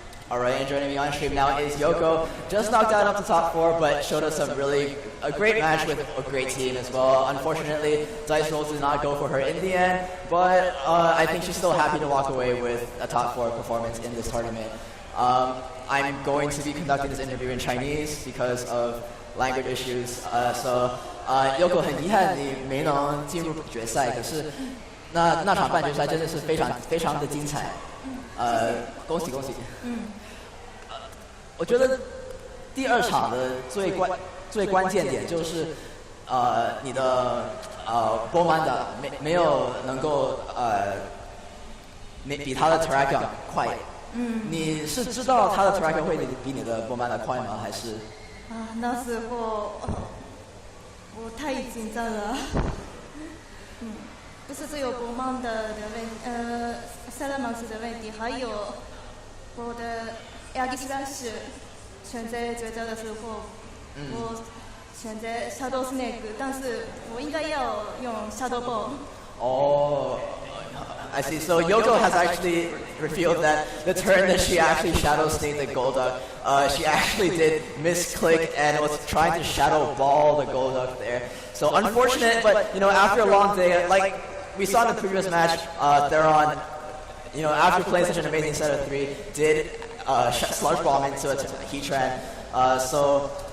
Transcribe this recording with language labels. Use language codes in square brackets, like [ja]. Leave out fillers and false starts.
[en] Alright, and joining me on stream now is Yoko. Just knocked out up to top 4, but showed us a great match with a great team as well. Unfortunately, Dice Rolls did not go for her in the end, but I think she's still happy to walk away with a top 4 performance in this tournament. I'm going to be conducting this interview in Chinese because of language issues. [zh] Yoko 很遗憾你没能进入决赛，可是那场半决赛真的是非常的精彩。恭喜！我觉得第2场的最关键点就是，你的Bomanda 没有能够比他的 Terragon 快。你是知道他的 Terragon 会比你的Bomanda 快吗？还是？那时候我太紧张了。不是只有Bomanda的Salamence的问题，还有我的 Aegis Slash 选择抉择的时候，我选择 Shadow Snake， 但是我应该要用 Shadow Ball。 [en] I see. So Yoko has actually revealed that the turn that she actually Shadow Snaked the Golduck, she actually did misclick and was trying to Shadow Ball the Golduck there. So unfortunate, but after a long day, like we saw in the previous match, Theron, after playing such an amazing set of 3, did sludge bomb into a Heatran.